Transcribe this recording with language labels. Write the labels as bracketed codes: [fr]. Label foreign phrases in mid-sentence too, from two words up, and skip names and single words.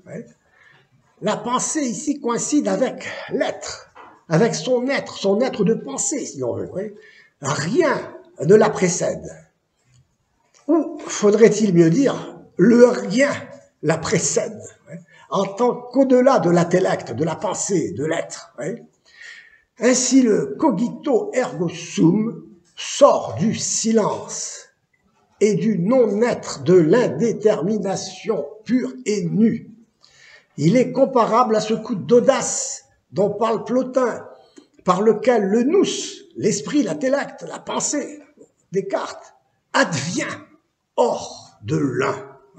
[fr] La pensée ici coïncide avec l'être, avec son être de pensée, si on veut. Rien ne la précède. Ou faudrait-il mieux dire, le rien la précède, en tant qu'au-delà de l'intellect, de la pensée, de l'être. Ainsi, le [la] cogito ergo sum [fr] sort du silence et du non-être de l'indétermination pure et nue. Il est comparable à ce coup d'audace dont parle Plotin, par lequel le nous, l'esprit, l'intellect, la pensée, Descartes, advient hors de l'un.